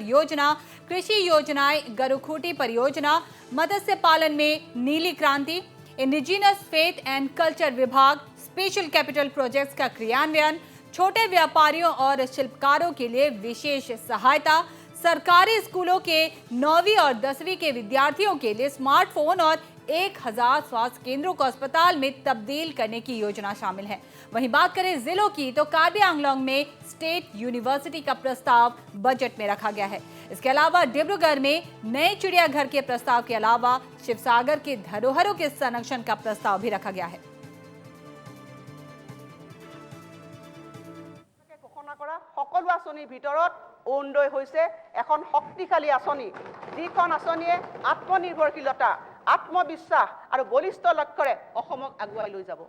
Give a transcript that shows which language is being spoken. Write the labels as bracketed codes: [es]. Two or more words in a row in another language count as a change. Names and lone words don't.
[hi] योजना, कृषि योजनाएं, गरुखूटी परियोजना, मत्स्य पालन में नीली क्रांति, इंडिजिनस फेथ एंड कल्चर विभाग, [en] special capital projects [hi] का क्रियान्वयन, छोटे व्यापारियों और शिल्पकारों के लिए विशेष सहायता, सरकारी स्कूलों के 9वीं और 10वीं के विद्यार्थियों के लिए स्मार्टफोन और 1000 स्वास्थ्य केंद्रों को अस्पताल में तब्दील करने की योजना शामिल है। वहीं बात करें जिलों की तो कार्बी आंगलोंग में [en] state university [hi] का प्रस्ताव बजट में रखा गया है। इसके अलावा डिब्रूगढ़ में नए चिड़ियाघर के प्रस्ताव के अलावा शिवसागर के धरोहरों के संरक्षण का प्रस्ताव भी रखा गया है। [as] সকলো আঁচনিৰ ভিতৰত অৰুণোদয় হৈছে এখন শক্তিশালী আঁচনি, যিখন আঁচনিয়ে আত্মনিৰ্ভৰশীলতা, আত্মবিশ্বাস আৰু বলিষ্ঠ লক্ষ্যৰে অসমক আগুৱাই লৈ যাব।